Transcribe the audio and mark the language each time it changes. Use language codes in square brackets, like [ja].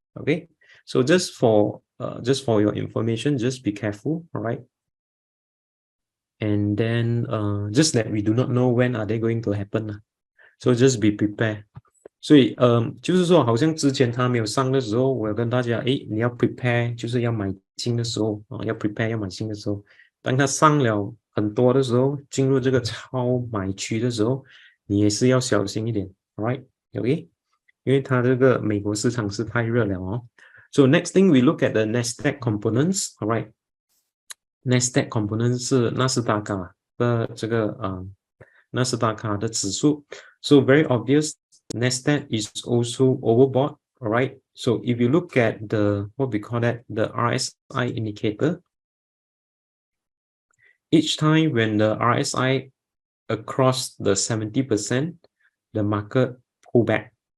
[en] Okay, so just for your information, just be careful, all right? And then just that we do not know when are they going to happen. So just be prepared. [zh] 所以就是说好像之前他没有上的时候，我有跟大家你要 prepare 就是要买进的时候要 prepare 要买进的时候，当它上了很多的时候，进入这个超买区的时候，你也是要小心一点 alright okay， 因为它这个美国市场是太热了 [en] So next thing we look at the Nasdaq components, alright. Nasdaq component [zh] 是纳斯达克的这个纳斯达克的指数 [en] So very obvious, Nasdaq is also overbought, alright. So if you look at the what we call that the RSI indicator, each time when the RSI across the 70%, the market pull back.